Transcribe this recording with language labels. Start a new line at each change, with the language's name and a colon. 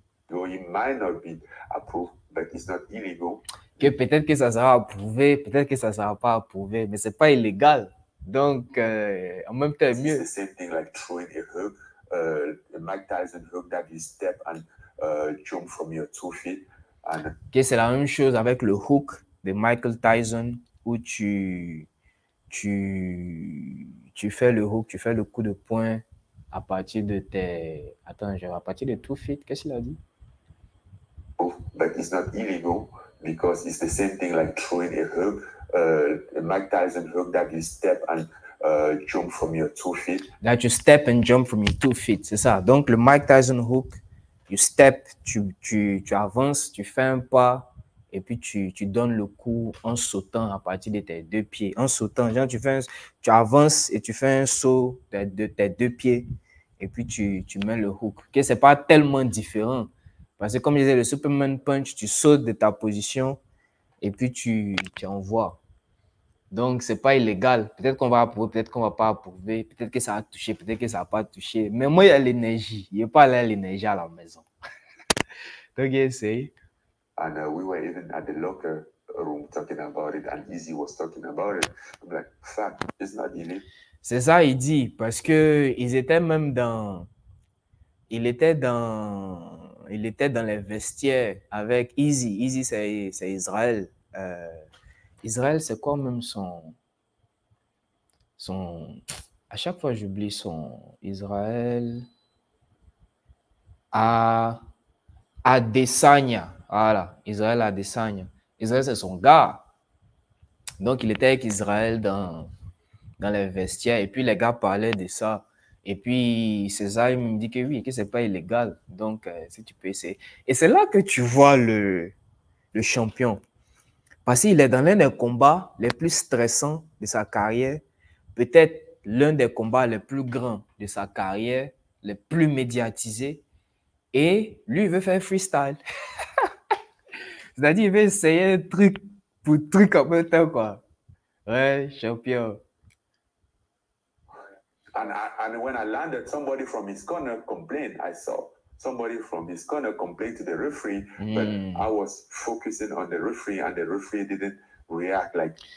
English: It might not be approved, but it's not illegal.
French: Que peut-être que ça sera approuvé, peut-être que ça sera pas approuvé, mais c'est pas illégal. Donc, en même temps, mieux.
English: It's the same thing like throwing a hook, a Mike Tyson hook that you step and jump from your 2 feet. And
French: que c'est la même chose avec le hook de Michael Tyson où tu fais le hook, tu fais le coup de poing à partir de tes... Attends, à partir de
English: 2 feet,
French: qu'est-ce qu'il a dit?
English: But it's not illegal because it's the same thing like throwing a hook, a Mike Tyson hook that you step and jump from your 2 feet. That you step and jump from your 2 feet,
French: c'est ça. Donc, le Mike Tyson hook,
English: you step,
French: tu avances, tu fais un pas et puis tu donnes le coup en sautant à partir de tes 2 pieds. En sautant, genre tu avances et tu fais un saut de tes 2 pieds et puis tu mets le hook. Okay? C'est pas tellement différent parce que comme je disais, le Superman Punch, tu sautes de ta position et puis tu envoies. Donc, c'est pas illégal. Peut-être qu'on va approuver, peut-être qu'on va pas approuver, peut-être que ça a touché, peut-être que ça n'a pas touché. Mais moi, il y a l'énergie. Il n'y a pas là l'énergie à la maison. Donc, essaye.
English: And we were even at the locker room talking about it, and Easy was talking about it. I'm like, fuck, it's not illegal.
French: C'est ça, il dit, parce que ils étaient même dans... Il était dans les vestiaires avec Easy. Easy, c'est Israël. Israël, c'est quoi même son... À chaque fois, j'oublie son... Israël... Adesanya. Voilà, Israël Adesanya. Israël, c'est son gars. Donc, il était avec Israël dans les vestiaires. Et puis, les gars parlaient de ça. Et puis, César, il me dit que oui, que c'est pas illégal. Donc, si tu peux essayer. Et c'est là que tu vois le champion. Parce qu'il est dans l'un des combats les plus stressants de sa carrière. Peut-être l'un des combats les plus grands de sa carrière, les plus médiatisés. Et lui, il veut faire freestyle. C'est-à-dire, il veut essayer un truc pour truc en même temps, quoi. Ouais, champion.
English: And when I landed, somebody from his corner complained. I saw somebody from his corner complain to the referee, but I was focusing on the referee, and the referee didn't react like.